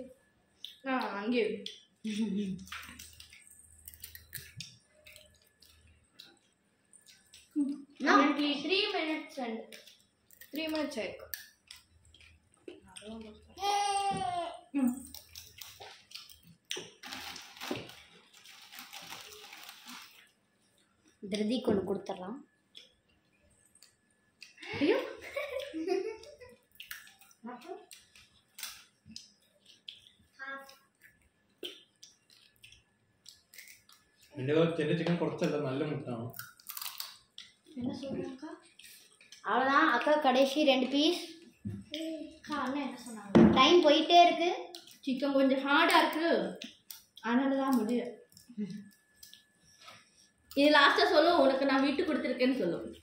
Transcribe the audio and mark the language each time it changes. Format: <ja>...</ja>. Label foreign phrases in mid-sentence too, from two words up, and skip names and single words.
<ta>அங்கே</ta> <en>3 minutes and 3 minutes</en> <ta>ஆயிருக்கு. திருதிக்கு ஒன்று கொடுத்துடலாம். ஐயோ</ta> <ml>എൻ്റെ ചിക്കൻ കുറച്ചല്ല, നല്ല മുട്ടാണ്.</ml> <ta>என்ன சொல்றாங்க? அவ்வளோதான் அக்கா, கடைசி 2 பீஸ். அண்ணா என்ன சொன்னாங்க? டைம் போயிட்டே இருக்கு. சிக்கன் கொஞ்சம் ஹார்டாக இருக்கு, அதனால தான் முடியல. இது லாஸ்டா சொல்லும் உனக்கு நான் விட்டு கொடுத்துருக்கேன்னு சொல்லும்</ta>